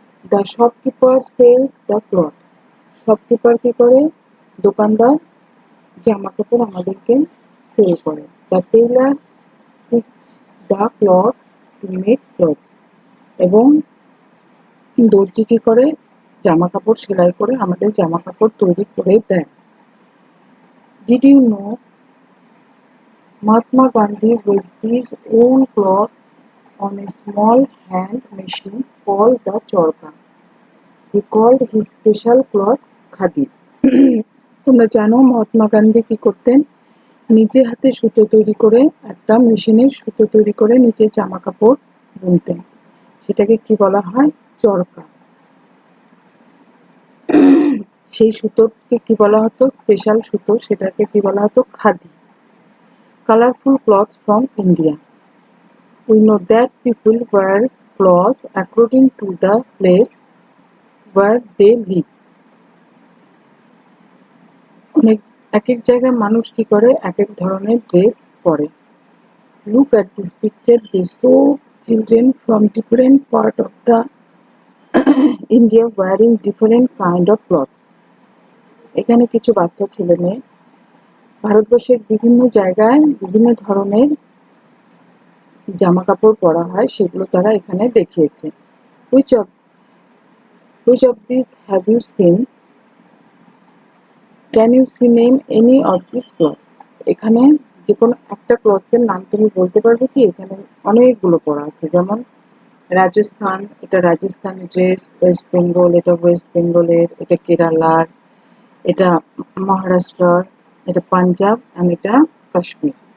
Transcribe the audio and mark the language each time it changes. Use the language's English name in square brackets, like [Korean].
[English] The shopkeeper sells the cloth. [Bangla] Shopkeeper কি করে, দোকানদার জামা কাপড় আমাদেরকে সেল করে। [English] The tailor stitch the cloth to make clothes. [Bangla] এবং দর্জি কি করে, জামা কাপড় সেলাই করে আমাদের জামা কাপড় তৈরি করে দেয়। [English] Did you know Mahatma Gandhi with his own cloth on a small hand machine called the chorka. He called his special cloth khadi. [Bangla] তোমরা জানো মহাত্মা গান্ধী কি করতেন, নিজে হাতে সুতো তৈরি করে, একটা মেশিনে সুতো তৈরি করে নিজে জামা কাপড় বুনতেন। সেটাকে কি বলা হয়, চরকা। সেই সুতোকে কি বলা হতো, স্পেশাল সুতো, সেটাকে কি বলা হতো, khadi. [English] Colourful clothes from India. We know that people wear clothes according to the place where they live. [Bangla] এক এক জায়গায় মানুষ কি করে, এক এক ধরনের ড্রেস পরে। [English] Look at this picture. They show children from different part of the India wearing different kind of clothes. [Bangla] এখানে কিছু বাচ্চা ছেলে মেয়ে ভারতবর্ষের বিভিন্ন জায়গায় বিভিন্ন ধরনের জামা কাপড় পরা হয়, সেগুলো তারা এখানে দেখিয়েছে। [English] Which of these have you seen? Can you see name any of these clothes? [Bangla] এখানে যে কোনো একটা ক্লথসের নাম তুমি বলতে পারবে কি? এখানে অনেকগুলো পড়া আছে, যেমন রাজস্থান, এটা রাজস্থানি ড্রেস। ওয়েস্ট বেঙ্গল, এটা ওয়েস্ট বেঙ্গলের। এটা কেরালার, এটা মহারাষ্ট্রর, এটা পাঞ্জাব, আর এটা কাশ্মীর।